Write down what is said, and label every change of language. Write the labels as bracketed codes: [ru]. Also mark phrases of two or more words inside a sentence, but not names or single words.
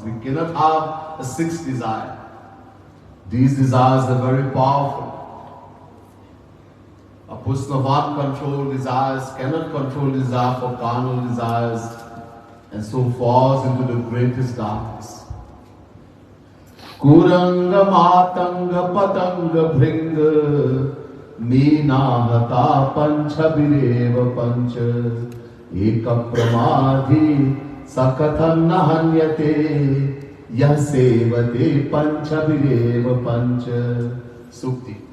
[en] We cannot have a 6th desire. These desires are very powerful. A person of uncontrolled desires cannot control desire for carnal desires, and so falls into the greatest darkness. [sa] कुरङ्ग मातङ्ग पतङ्ग भृङ्ग मीनाहत पञ्च विरेव पञ्च एक प्रमादी सकथन् नहन्यते यः सेवते पञ्च विरेव पञ्च. Sukti.